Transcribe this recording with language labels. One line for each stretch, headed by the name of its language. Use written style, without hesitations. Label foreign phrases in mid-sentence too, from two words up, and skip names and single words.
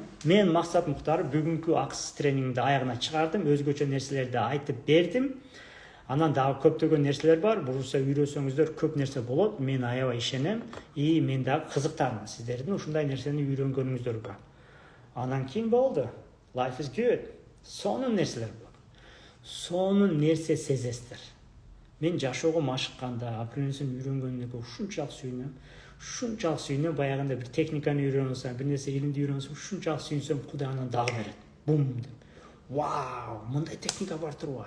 Kyrgyz: Мен Максат Муктар бүгүнкү акысыз тренингди аягына чыгардым, өзгөчө нерселерди айтып бердим. Анан дагы көптөгөн нерселер бар. Буруса үйрөнсөңүздөр көп нерсе болот. Мен аябай ишенем. Мен дагы кызыктармын сиздердин ушундай нерсени үйрөнгөнүңүздөргө. Анан кийин болду.
English: Life is good.
Kyrgyz: Сонун нерселер болот. Сонун нерсе сезесиздер. Мен жашоого машыкканда, апренсин үйрөнгөнүнө ушунчалык сүйүнөм, баягында бир техниканы үйрөнсөм, бир нерсе илимди үйрөнсөм, ушунчалык сүйүнсөм, Кудай анан дагы берет. Бум деп. Вау, мындай техника бар турбайбы?